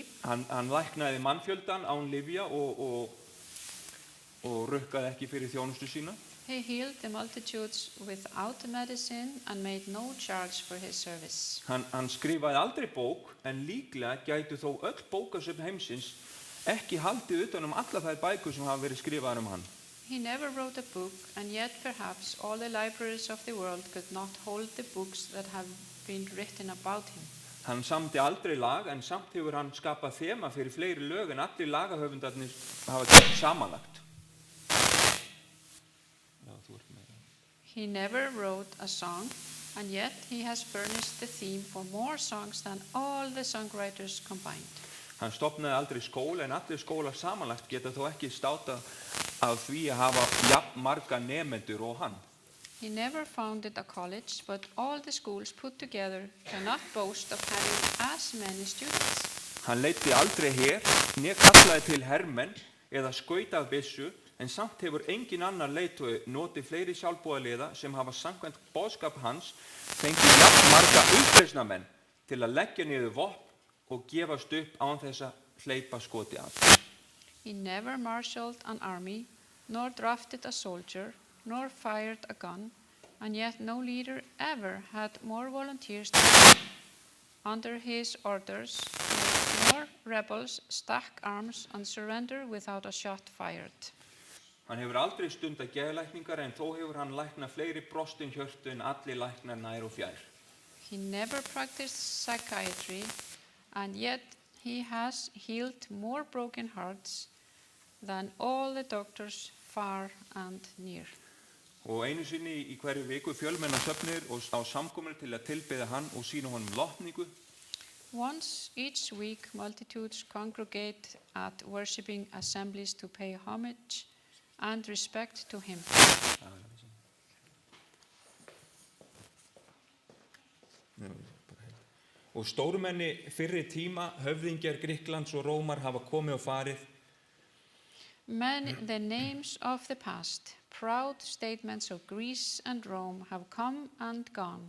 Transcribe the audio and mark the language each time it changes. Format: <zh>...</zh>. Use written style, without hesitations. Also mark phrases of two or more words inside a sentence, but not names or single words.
<is>Hann læknaði mannfjöldan án lyfja og rukkaði ekki fyrir þjónustu sína.</is> <en>He healed the multitudes without medicine and made no charge for his service.</en> <is>Hann skrifaði aldrei bók, en líklega gætu þó öll bókasöfn heimsins ekki haldið utan alla þær bækur sem hafa verið skrifaðar hann.</is> <en>He never wrote a book, and yet perhaps all the libraries of the world could not hold the books that have been written about him.</en> <is>Hann samdi aldrei lag, en samt hefur hann skapað þema fyrir fleiri lög en allir lagahöfundarnir hafa gert samanlagt.</is> <en>He never wrote a song, and yet he has furnished the theme for more songs than all the songwriters combined.</en> <is>Hann stofnaði aldrei skóla, en allir skólar samanlagt geta þó ekki státað af því að hafa jafn marga nemendur og hann.</is> <en>He never founded a college, but all the schools put together cannot boast of having as many students.</en> <is>Hann leiddi aldrei her, né kallaði til hermenn eða skaut af byssu, en samt hefur engin annar leiðtogi notið fleiri sjálfboðaliða sem hafa samkvæmt boðskap hans fengið jafn marga uppreisnarmenn til að leggja niður vopn og gefast upp án þess að hleypa skoti af.</is> <en>He never marshaled an army, nor drafted a soldier, nor fired a gun, and yet no leader ever had more volunteers than him. Under his orders, more rebels stack arms and surrender without a shot fired.</en> <is>Hann hefur aldrei stundað geðlækningar, en þó hefur hann læknað fleiri brostin hjörtu en allir læknar nær og fjær.</is> <en>He never practiced psychiatry, and yet he has healed more broken hearts than all the doctors far and near.</en> <is>Og einu sinni í hverju viku fjölmenna söfnir og á samkomur til að tilbiðja hann og sýna honum lotningu.</is> <en>Once each week, multitudes congregate at worshiping assemblies to pay homage and respect to him.</en> <is>Og stórmenni fyrri tíma, höfðingjar Grikklands og Rómar hafa komið og farið.</is> <en>The names of the past, proud statements of Greece and Rome have come and gone.</en>